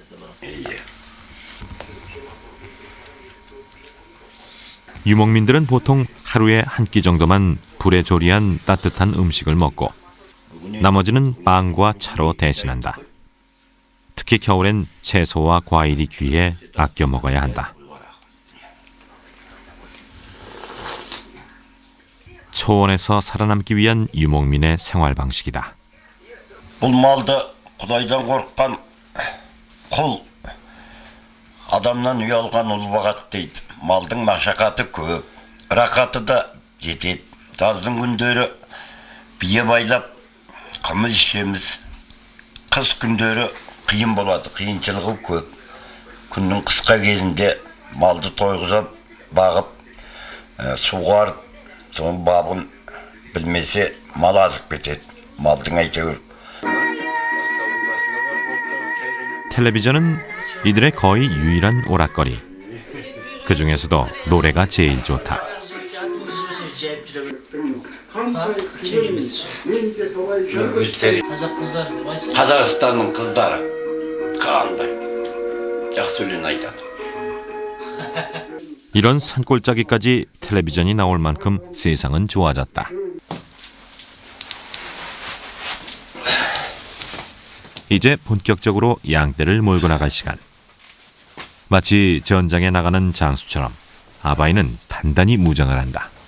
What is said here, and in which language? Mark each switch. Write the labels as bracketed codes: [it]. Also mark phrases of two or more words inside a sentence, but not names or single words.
[ko] 유목민들은 보통 하루에 한 끼 정도만 불에 조리한 따뜻한 음식을 먹고 나머지는 빵과 차로 대신한다. 특히 겨울엔 채소와 과일이 귀해 아껴 먹어야 한다. 초원에서 살아남기 위한 유목민의 생활 방식이다. [kk] Бұл малды Құдайдан қорыққан құл, адамнан ұялған ұл бағат дейді. Малдың машақаты көп, рақаты да жетеді. Жаздың күндері бие байлап, қымыз ішеміз. Қыс күндері қиын болады, қиыншылығы көп. Күннің қысқа кезінде малды тойғызып, бағып, суғарып, соның бабын білмесе мал азып кетеді. Малдың әйтеуір. [ko] 텔레비전은 이들의 거의 유일한 오락거리. 그 중에서도 노래가 제일 좋다. [kk] Қазақстанның қыздары қандай жақсы өлең айтады. [ko] 이런 산골짜기까지 텔레비전이 나올 만큼 세상은 좋아졌다. 이제 본격적으로 양떼를 몰고 나갈 시간. 마치 전장에 나가는 장수처럼 아바이는 단단히 무장을 한다.